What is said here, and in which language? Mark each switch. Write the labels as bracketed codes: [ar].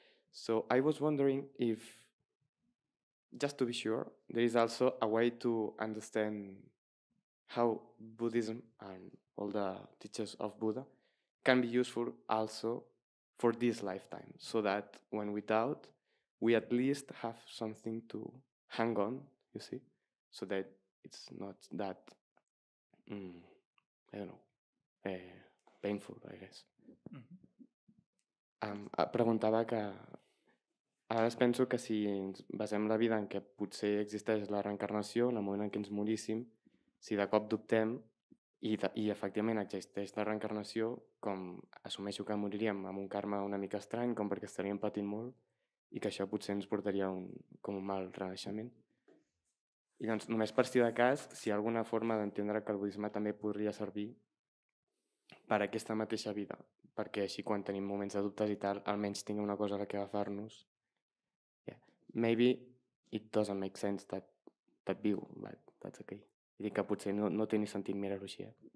[en] So I was wondering if, just to be sure, there is also a way to understand how Buddhism and all the teachers of Buddha can be useful also for this lifetime, so that when we doubt, we at least have something to hang on, you see, so that it's not that, I don't know, painful, I guess. [ca] Preguntava que a vegades penso que si ens basem la vida en què potser existeix la reencarnació, en el moment en què ens moríssim, si de cop dubtem i efectivament existeix la reencarnació, com assumeixo que moriríem amb un karma una mica estrany, com perquè estaríem patint molt, i que això potser ens portaria com un mal renaixement. I doncs, només per si de cas, si hi ha alguna forma d'entendre que el budisme també podria servir per a aquesta mateixa vida, perquè així quan tenim moments de dubtes i tal, almenys tinguem una cosa a la que agafar-nos. [en] Yeah. Maybe it doesn't make sense that view, but that's okay. [ca] I dic que potser no té ni sentit mirar-ho així.